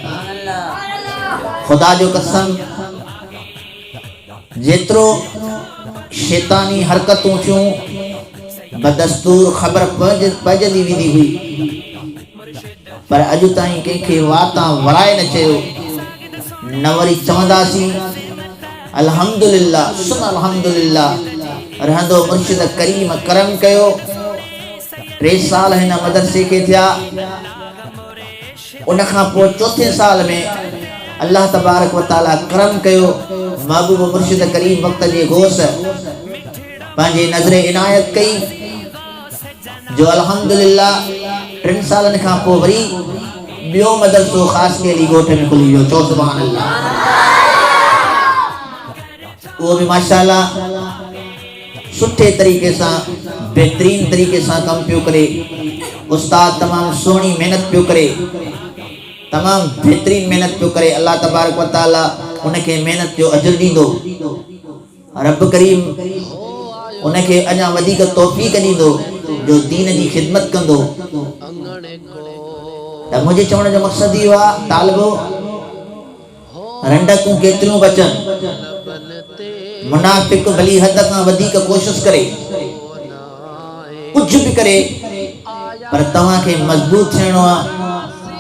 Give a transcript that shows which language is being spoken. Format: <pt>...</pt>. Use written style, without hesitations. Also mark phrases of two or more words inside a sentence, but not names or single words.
<sd>खुदा जो कसम, जेतिरो शैतानी हरकतूं थियूं बदस्तूर ख़बर पइजंदी वेंदी हुई, पर अॼु ताईं कंहिंखे वातां वराए न चयो, न वरी चवंदासीं अल्हम्दुलिल्लाह सुन अल्हम्दुलिल्लाह, रहंदो मुर्शिद करीम करम कयो। 3 साल हिन मदरसे खे थिया, उन खां पोइ 4थे साल में</sd> <ar>الله تبارك وتعالى</ar> <sd>करम कयो। महबूब मुर्शिद करीम वक्त जे गोस पंहिंजे नज़र इनायत कई जो अल्हम्दुलिल्लाह 3 सालनि खां पोइ वरी ॿियो मदरसो ख़ासि अली ॻोठ में खुली वियो। चओ</sd> <ar>سبحان الله.</ar> <ur>وہ بھی</ur> <sd>माशाअल्लाह सुठे तरीके सां बेहतरीन तरीके सां कम पियो करे। उस्ताद तमाम सोहनी मेहनत पियो करे, तमाम बेहतरीन मेहनत पियो करे।</sd> <ar>الله تبارك وتعالى</ar> <sd>उनके मेहनत जो अजर दींदो। रब करीम उनके अञा वधीक तौफीक दींदो जो दीन जी खिदमत कंदो। त मुझे चवण जो मकसद इहो आहे, तालिबो रंडकूं केतिरियूं बचनि, मुनाफिक भली हद खां वधीक कोशिश करे,</sd> <ur>کچھ بھی</ur> <sd>करे, पर तव्हांखे मजबूत थियणो आहे।</sd>